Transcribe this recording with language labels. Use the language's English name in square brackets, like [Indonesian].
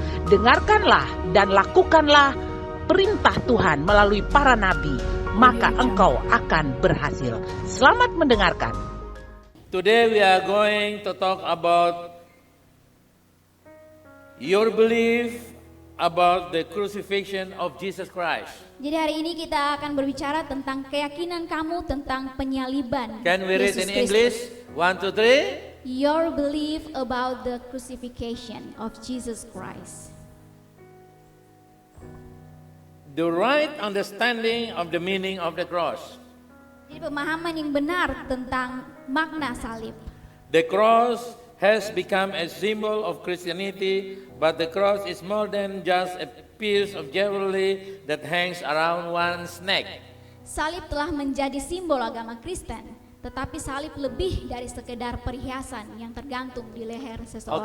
[Indonesian] Dengarkanlah dan lakukanlah perintah Tuhan melalui para nabi, maka engkau akan berhasil. Selamat mendengarkan. [English] Today we are going to talk about your belief about the crucifixion of Jesus Christ. [Indonesian] Jadi hari ini kita akan berbicara tentang keyakinan kamu tentang penyaliban [English] Can we read [Indonesian] Yesus [English] in [Indonesian] Kristus. [English] English? 1, 2, 3. Your belief about the crucifixion of Jesus Christ. The right understanding of the meaning of the cross. [Indonesian] Jadi pemahaman yang benar tentang makna salib. [English] The cross has become a symbol of Christianity, but the cross is more than just a piece of jewelry that hangs around one's neck. [Indonesian] Salib telah menjadi simbol agama Kristen, tetapi salib lebih dari sekedar perhiasan yang tergantung di leher seseorang.